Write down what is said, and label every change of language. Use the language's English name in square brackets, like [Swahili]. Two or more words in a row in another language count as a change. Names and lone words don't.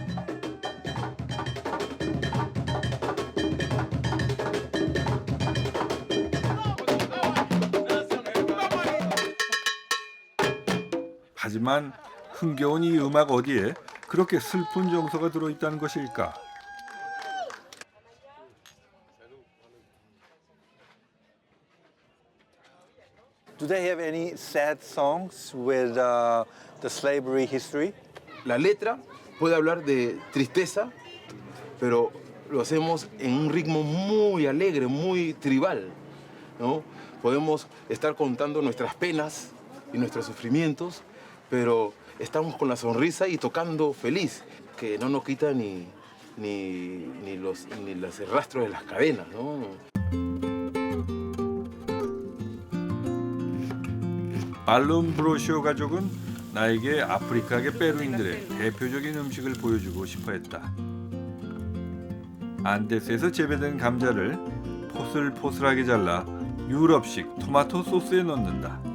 [Korean] 하지만 흥겨운 이 음악 어디에 그렇게 슬픈 정서가 들어있다는 것일까? [English] Do they have any sad songs with the slavery history? [Spanish] La letra puede hablar de tristeza, pero lo hacemos en un ritmo muy alegre, muy tribal, ¿no? Podemos estar contando nuestras penas y nuestros sufrimientos, pero estamos con la sonrisa y tocando feliz, que no nos quita ni los rastros de las cadenas, ¿no? [Korean] 발룸 브로쇼 가족은 나에게 아프리카계 페루인들의 대표적인 음식을 보여주고 싶어 했다. 안데스에서 재배된 감자를 포슬포슬하게 잘라 유럽식 토마토 소스에 넣는다.